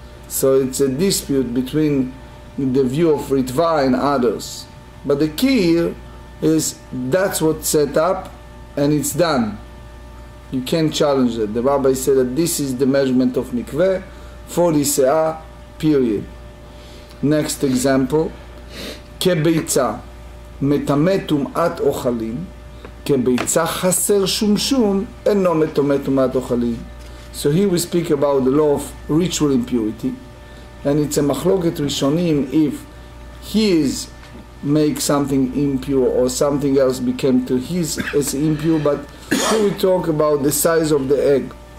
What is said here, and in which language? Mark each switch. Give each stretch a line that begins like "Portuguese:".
English: So it's a dispute between the view of Ritva and others. But the key here is that's what's set up and it's done. You can't challenge it. The rabbi said that this is the measurement of mikveh, 40 se'ah, period.
Hebrew: Next example, כביצה, מטמא טומאת אוכלים, כביצה חסר שום, אינו מטמא טומאת אוכלים.
English: So here we speak about the law of ritual impurity, and it's a machloket rishonim if his make something impure or something else became to his as impure, but here we talk about the size of the egg.